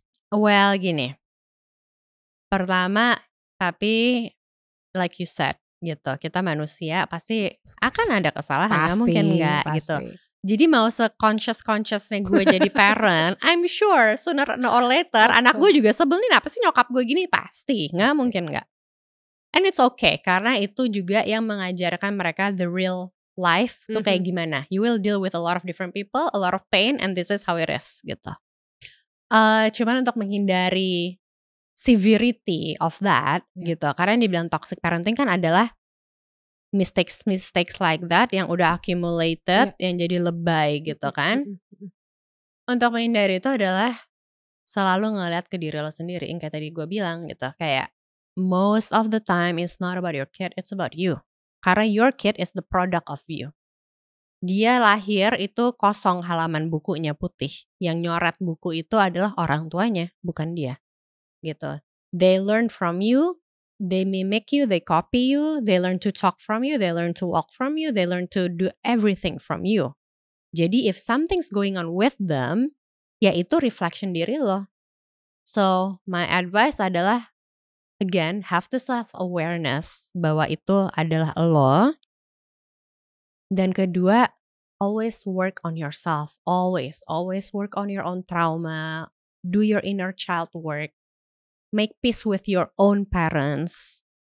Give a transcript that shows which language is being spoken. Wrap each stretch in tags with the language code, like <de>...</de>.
<id>Well gini, pertama tapi</id> <en>like you said</en> <id>gitu, kita manusia pasti akan ada kesalahan, nggak mungkin nggak gitu. Jadi mau se-conscious-consciousnya gue jadi parent,</id> <en>I'm sure sooner or later</en> <id>anak gue juga sebel nih, apa sih nyokap gue gini, pasti nggak mungkin nggak.</id> <en>And it's okay</en> <id>karena itu juga yang mengajarkan mereka the real life tuh kayak gimana.</id> <en>You will deal with a lot of different people, a lot of pain, and this is how it is gitu.</en> <id>Cuman untuk menghindari</id> <en>severity of that</en> <id>gitu, karena yang dibilang toxic parenting kan adalah mistakes like that yang udah accumulated, yang jadi lebay gitu kan. Untuk menghindari itu adalah selalu ngeliat ke diri lo sendiri, yang kayak tadi gue bilang gitu, kayak</id> <en>most of the time it's not about your kid, it's about you. Karena your kid is the product of you.</en> <id>Dia lahir itu kosong halaman bukunya putih, yang nyoret buku itu adalah orang tuanya, bukan dia gitu.</id> <en>They learn from you, they mimic you, they copy you, they learn to talk from you, they learn to walk from you, they learn to do everything from you. Jadi if something's going on with them,</en> <id>ya itu</id> <en>reflection</en> <id>diri lo.</id> <en>So my advice adalah again, have the self-awareness</en> <id>bahwa itu adalah lo. Dan kedua,</id> <en>always work on yourself. Always work on your own trauma. Do your inner child work. Make peace with your own parents.</en>